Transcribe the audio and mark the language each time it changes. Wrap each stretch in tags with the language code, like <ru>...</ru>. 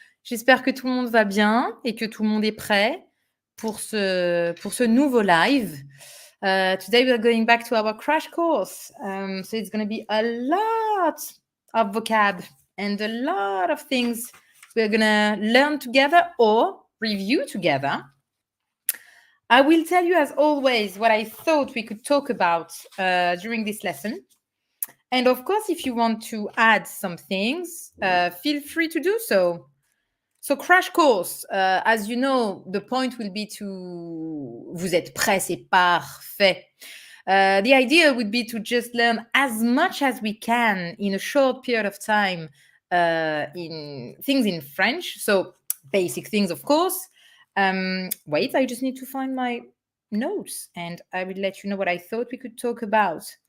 <fr>J'espère que tout le monde va bien et que tout le monde est prêt pour ce nouveau live.</fr> <en>Today we are going back to our crash course. So it's going to be a lot of vocab and a lot of things we're going to learn together or review together. I will tell you, as always, what I thought we could talk about during this lesson. And of course, if you want to add some things, feel free to do so. So, crash course, as you know, the point will be to</en> <fr>vous êtes prêts, c'est parfait.</fr> <en>The idea would be to just learn as much as we can in a short period of time in things in French. So, basic things, of course. Wait, I just need to find my notes and I will let you know what I thought we could talk about.</en>